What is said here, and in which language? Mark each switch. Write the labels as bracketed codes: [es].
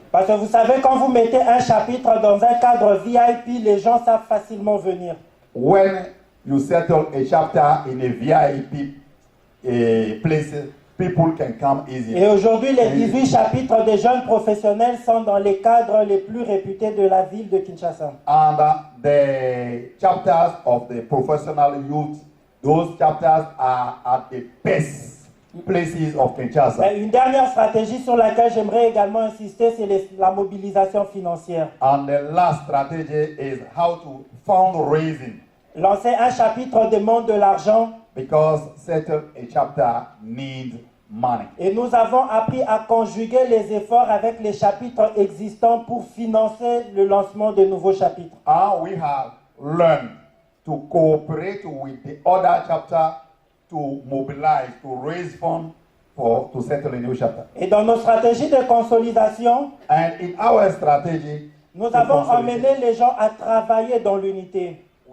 [fr] Parce que vous savez, quand vous mettez un chapitre dans un cadre VIP, les gens savent facilement venir. [en] When you settle a chapter in a VIP place, people can come easily. [fr] Et aujourd'hui, les 18 chapitres des jeunes professionnels sont dans les cadres les plus réputés de la ville de Kinshasa. [en] And the chapters of the professional youth, those chapters are at the best places of Kinshasa. [fr] Une dernière stratégie sur laquelle j'aimerais également insister, c'est la mobilisation financière. [en] And the last strategy is how to fundraising. [fr] Lancer un chapitre demande de l'argent. [en] Because settle a chapter needs money. [fr] Et nous avons appris à conjuguer les efforts avec les chapitres existants pour financer le lancement de nouveaux chapitres. [en] And we have learned to cooperate with the other chapter to mobilize, to raise funds to settle a new chapter. [fr] Et dans nos stratégies de consolidation, [en] and in our strategy, [fr] nous avons emmené les gens à travailler dans l'unité.